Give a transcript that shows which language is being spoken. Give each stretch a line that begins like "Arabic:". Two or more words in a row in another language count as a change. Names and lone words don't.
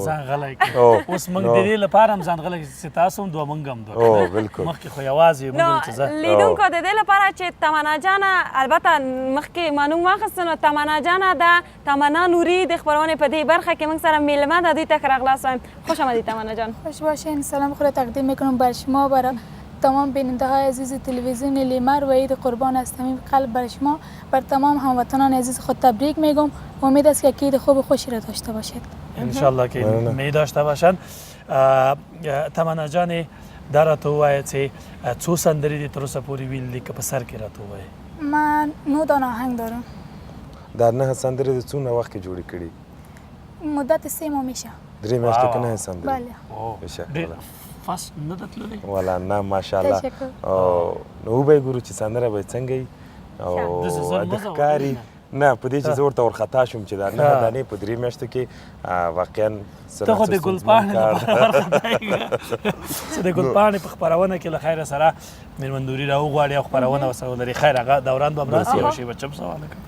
Pashto: ځان غلی کړو. اوس موږ د دې لپاره هم ځان غلی چې تاسو هم دوه موږ هم دوه. بالکل. مخکې خو یوازې موږ چې زه لیدونکو د دې لپاره چې تمنا جانه البته مخکې معلوم واخیستل نو تمنا جانه ده تمنا نوري د خپرونې په دې برخه کې موږ سره میلمه ده. دوی ته ښه راغلاست وایم.
Persian: خوش آمدید تمنا جان. خوش باشین. سلام خود را تقدیم میکنم بر شما برای تمام بیننده های عزیز تلویزیون لیمر و عید قربان از صمیم قلب بر شما بر تمام هموطنان عزیز خود تبریک میگم. امید است که عید خوب و خوشی را داشته باشید. ان شاء الله که می داشته باشن.
Pashto: تمنا جان دا راته ووایه چې څو سندرې دې تر اوسه پورې ویلي که په سر کې راته ووایه.
Persian: من 9 دانه آهنگ دارم.
Pashto: دا 9 سندرې د څونه وخت کې جوړې کړي؟
Persian: مدت 3 ماه میشه.
Pashto: 3 میاشتې که 9 سندرې؟ بله. فاست نه ده تللی؟ والا نه ماشاءالله. نو وبه ګورو چې سندره به څنګه وي او د ښکاري نه په دې چې زه ورته ورخطا شوم چې دا 9 دانې په 3 میاشتو کې واقعا ته خو د ګلپاڼې لپاره ورخطایږه چې د ګلپاڼې په خپرونه کې له خیره سره میرمندوري راوغواړي او خپرونه ورسره ولري خیر هغه دوران به همداسې یوه شی بچم سوال کوو